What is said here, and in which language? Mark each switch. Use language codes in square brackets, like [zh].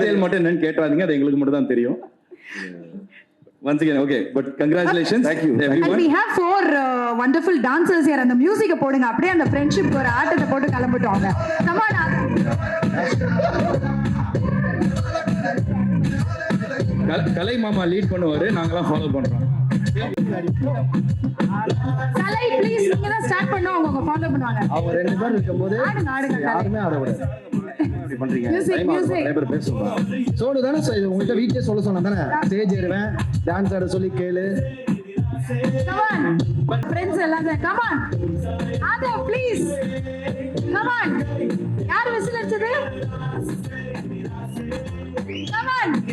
[ta] Detail மட்டும் என்னன்னு கேட்றாதீங்க, அது எங்களுக்கு மட்டும் தான் தெரியும். [en] Once again, okay, but congratulations. Thank you everyone. And we have 4 wonderful dancers here. [ta] அந்த மியூசிக்க போடுங்க, அப்படியே அந்த ஃப்ரெண்ட்ஷிப் ஒரு ஆட்டத்தை போட்டு கிளம்பிட்டோங்க. [en] Come on. [ta] கலை மாமா லீட் பண்ணுவாரு, நாங்கலாம் ஃபாலோ பண்றோம். கலை ப்ளீஸ் நீங்க தான் ஸ்டார்ட் பண்ணோம், அவங்க ஃபாலோ பண்ணுவாங்க. அவங்க 2 பேர் இருக்கும்போது ஆடுங்க யாருமே ஆட விடாது. இப்படி பண்றீங்க. லைபர் பேசுறோம். சோடு தானே உங்ககிட்ட வீட்லயே சொல்ல சொன்னா தானே ஸ்டேஜ் ஏறுவேன் டான்ஸ் ஆட சொல்லி கேளு. [en] Come on. Friends [ta] எல்லாம் [en] come on. [ta] ஆதா ப்ளீஸ். [en] Come on. [ta] யார் விசில் அடிச்சது? [en] Come on.